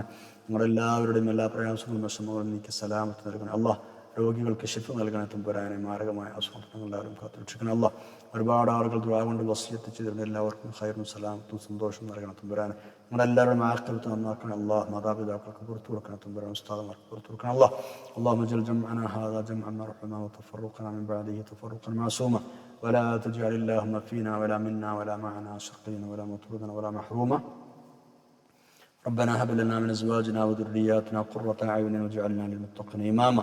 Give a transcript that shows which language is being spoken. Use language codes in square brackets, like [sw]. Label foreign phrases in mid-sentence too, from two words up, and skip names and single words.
[ml] നിങ്ങളെല്ലാവരുടെയും എല്ലാ പ്രയാസങ്ങളും വിഷമങ്ങളും നീക്കി സലാമത്ത് നൽകണം അല്ലാഹ്. രോഗികൾക്ക് ശിഫ നൽകണേ തമ്പുരാനെ. മാരകമായ അസുഖങ്ങൾ എല്ലാവരും കാത്തുരക്ഷിക്കണം അല്ലാഹ്. ഒരുപാട് ആളുകൾ ദുആ കൊണ്ട് വസിയത്ത് ചെയ്തിട്ടുണ്ട്. എല്ലാവർക്കും ഖൈറും സലാമത്തും സന്തോഷം നൽകണം തമ്പുരാനെ. നിങ്ങളെല്ലാവരും ആഖിറത്ത് നന്നാക്കണം അല്ലാഹ്. മാതാപിതാക്കൾക്ക് പുറത്തു കൊടുക്കണം തമ്പുരാൻ. ഉസ്താദന്മാർക്ക് പുറത്തു കൊടുക്കണം അല്ലാഹ്. [ar] اللهم اجعل جمعنا هذا جمعا مرحوما وتفرقنا من بعده تفرقا معصوما ولا تجعل اللهم فينا ولا منا ولا معنا شقيا ولا مطرودا ولا محروما. ربنا هب لنا من ازواجنا وذرياتنا قرة اعين واجعلنا للمتقين اماما.